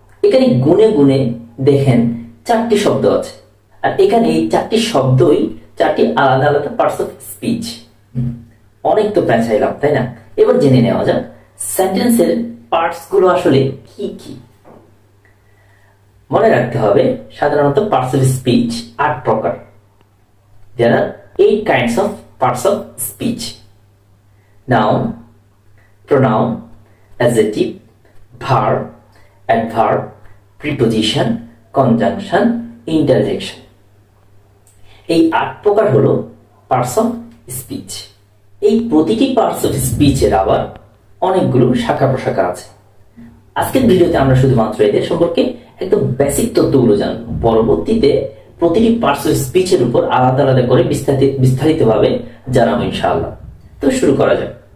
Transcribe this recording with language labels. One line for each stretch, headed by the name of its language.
Bangla: এখানে গুনে গুনে দেখেন 4টি শব্দ আছে, আর এখানে এই 4টি শব্দই 4টি আলাদা আলাদা পার্টস অফ স্পিচ। অনেক তো পেঁচাইলাম, তাই না? এবার জেনে নেওয়া যাক সেন্টেন্সের পার্টস গুলো আসলে কি কি। মনে রাখতে হবে সাধারণত পার্টস অফ স্পিচ 8 প্রকার।
English: There are 8 kinds of parts of speech: noun, pronoun, adjective, verb, adverb, preposition, conjunction, interjection.
Bangla: এই 8 প্রকার হলো পার্টস অফ স্পিচ। এই প্রতিটি পার্টস অফ স্পিচের আবার অনেকগুলো শাখা প্রশাখা আছে। আজকের ভিডিওতে আমরা শুধুমাত্র এদের সম্পর্কে একদম বেসিক তথ্যগুলো জানবো। পরবর্তীতে প্রতিটি পার্টস অফ স্পিচের উপর আলাদা আলাদা করে বিস্তারিতভাবে জানাবো ইনশাআল্লাহ। তো শুরু করা যাক।